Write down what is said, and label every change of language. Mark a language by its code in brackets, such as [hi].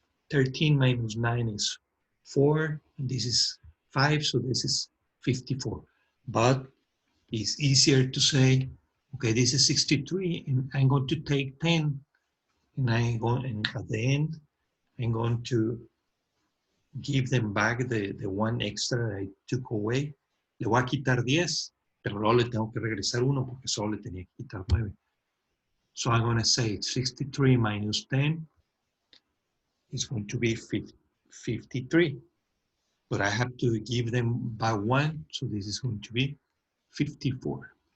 [en] 13 minus 9 is 4, and this is 5, so this is 54. But it's easier to say, okay, this is 63, and I'm going to take 10, and at the end, I'm going to give them back the one extra I took away. [es] Le voy a quitar 10, pero luego le tengo que regresar 1 porque solo le tenía que quitar 9. [en] So I'm going to say 63 minus 10 is going to be 53. But I have to give them back 1, so this is going to be 54.